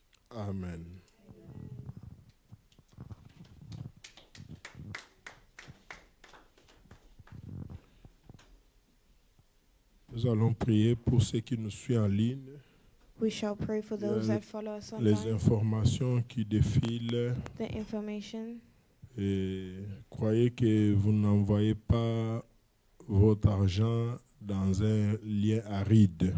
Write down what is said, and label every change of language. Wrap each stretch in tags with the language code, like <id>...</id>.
<en>Amen.</en> <fr>Nous allons prier pour ceux qui nous suivent en ligne.</fr> <en>We shall pray for those that follow us</en> <fr>Les</fr> <en>online.</en> <fr>informations qui défilent.</fr> <en>The information.</en> <fr>Et croyez que vous n'envoyez pas votre argent dans un lien aride.</fr>